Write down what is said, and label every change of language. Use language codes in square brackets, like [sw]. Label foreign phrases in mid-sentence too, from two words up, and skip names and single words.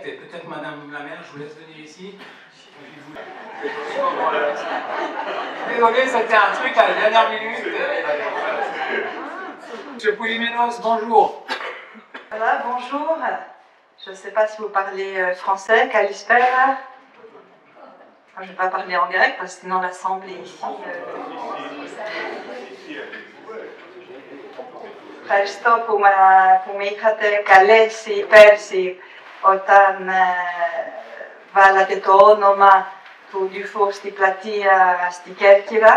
[fr] Et peut-être, Madame la maire, je vous laisse venir ici. Désolé, c'était un truc à la dernière minute. Monsieur Poulimenos, bonjour. Voilà, bonjour. Je ne sais pas si vous parlez français, Kalispera. Je ne vais pas parler en grec parce que sinon l'assemblée ici. [el] Ευχαριστώ που με είχατε καλέσει πέρσι όταν βάλατε το όνομα του Dufour στην πλατεία στην Κέρκυρα.